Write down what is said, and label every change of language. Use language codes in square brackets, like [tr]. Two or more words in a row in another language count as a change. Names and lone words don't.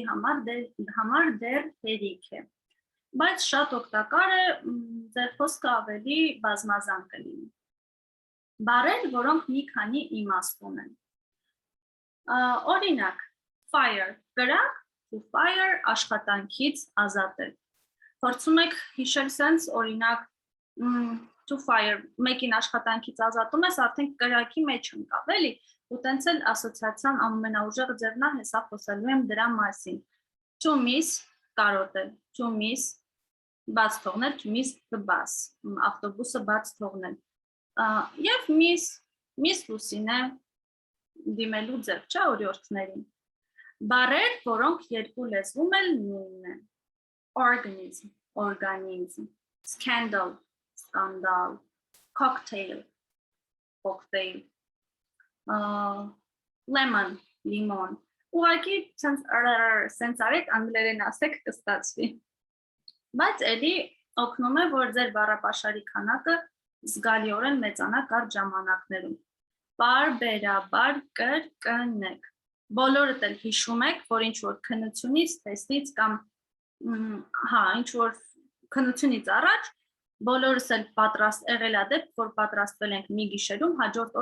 [hy] համար դեռ հերիք է։ Բայց շատ օգտակար է, ձեր խոսքը ավելի բազմազան կլինի։ Բառեր, որոնք մի քանի իմաստ ունեն։ Օրինակ, fire, կրակ, [en] to fire, [hy] աշխատանքից ազատել։ Փորձում եք հիշել sense, օրինակ, [en] to fire, [hy] մեկին աշխատանքից ազատում ես, արդեն կրակի մեջ ընկավ, էլի, ու տենց էլ ասոցիացիան ամենաուժեղ ձևն է, հեսա խոսելու եմ դրա մասին։ [en] To miss, [hy] կարոտել, [en] to miss, [hy] բաց թողնել, [en] to miss the bus, [hy] ավտոբուսը բաց թողնել։ Եվ miss Լուսինե դիմելու ձև, չէ, օրիորդներին։ Բառեր, որոնք երկու լեզվում էլ նույնն են։ [en] Organism, scandal, [hy] սկանդալ, [en] cocktail, lemon, [hy] limon։ Ուղղակի սենց արեք անգլերեն ասեք կստացվի։ Բայց էլի օգնում է, որ ձեր բառապաշարի քանակը զգալիորեն մեծանա կարճ ժամանակներում։ Պարբերաբար կրկնեք։ Բոլորդ էլ հիշում եք, որ ինչ-որ քննությունից, թեստից կամ ինչ-որ քննությունից առաջ բոլորս էլ պատրաստ եղել դեպք, որ պատրաստվել ենք մի գիշերում, հաջորդ